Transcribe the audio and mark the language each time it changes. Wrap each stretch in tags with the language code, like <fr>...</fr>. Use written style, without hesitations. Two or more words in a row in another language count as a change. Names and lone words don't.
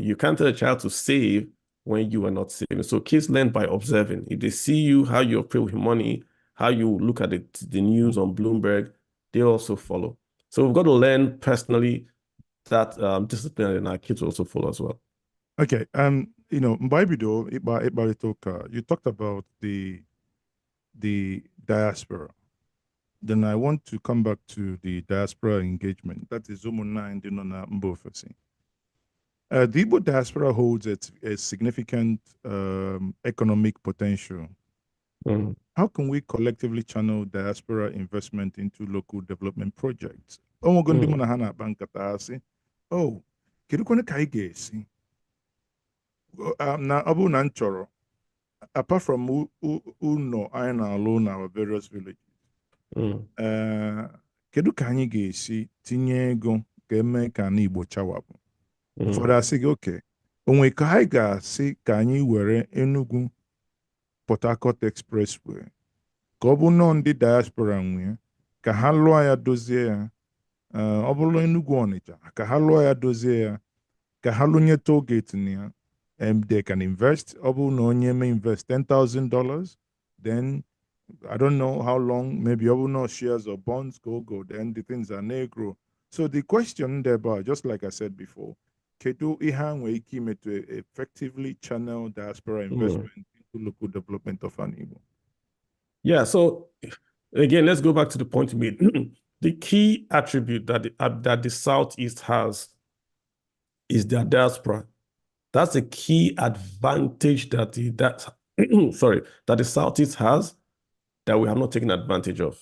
<en>You can't tell a child to save when you are not saving. So kids learn by observing. If they see you, how you operate with money, how you look at the news on Bloomberg, they also follow. So we've got to learn personally that discipline, and our kids also follow as well.</en> <ig>Okay. Mgbe ịkparịta ụka,</ig> <en>you talked about the diaspora. Then I want to come back to the diaspora engagement.</en> <ig>That is ụmụnna ndị nọ na mba ofesi.</ig> <en>The Igbo diaspora holds a significant economic potential. How can we collectively channel diaspora investment into local development projects?</en> <ig>Oh, kedukwane ka anyị ga-esi? Na ọ bụrụ na m chọrọ,</ig> <en>apart from</en> <ig>ụlọ anyị na-alụ na</ig> <en>our various villages,</en> <ig>kedu ka anyị ga-esi tinye ego ka eme ka na Igbo chawapụ? Ụfọdụ asị gị, oke, onwe ka anyị ga-asị ka anyị were Enugu Port Harcourt Expressway ka ọ bụ nọọ ndị diaspora nwee ka ha lụọ ya dozie ya. Ọ bụrụ Enugu Ọnịcha ka ha lụọ ya dozie ya, ka ha lụnye</ig> <en>toll gate</en> <ig>na ya.</ig> <en>They can invest.</en> <ig>Ọ bụrụ na onye</ig> <en>may invest $10,000, then I don't know how long, maybe</en> <ig>ọ bụrụ na</ig> <en>shares or bonds go, then the things are negro. So the question there, just like I said before,</en> <ig>kedu ihe a nwere ike ime</ig> <en>to effectively channel diaspora investment into local development of an Igbo? Yeah, so again, let's go back to the point you made. The key attribute that the Southeast has is their diaspora. That's a key advantage that the Southeast has that we have not taken advantage of.</en>